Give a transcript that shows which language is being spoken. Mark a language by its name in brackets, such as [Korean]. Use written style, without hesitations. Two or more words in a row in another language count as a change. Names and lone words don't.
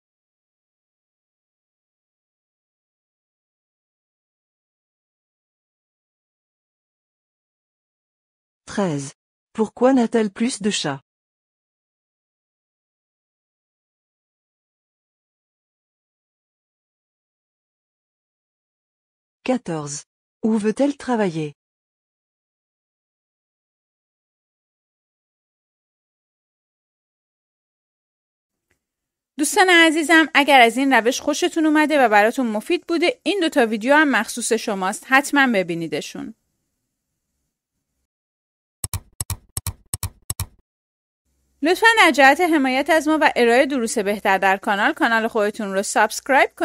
[French] 13. Pourquoi n'a-t-elle plus de chats? 14. Où veut-elle travailler? [Persian] دوستان عزیزم، اگر از این روش خوشتون اومده و براتون مفید بوده، این دوتا ویدیو هم مخصوص شماست. حتما ببینیدشون. لطفاً در جهت حمایت از ما و ارائه دروس بهتر در کانال خودتون رو سابسکرایب کنید.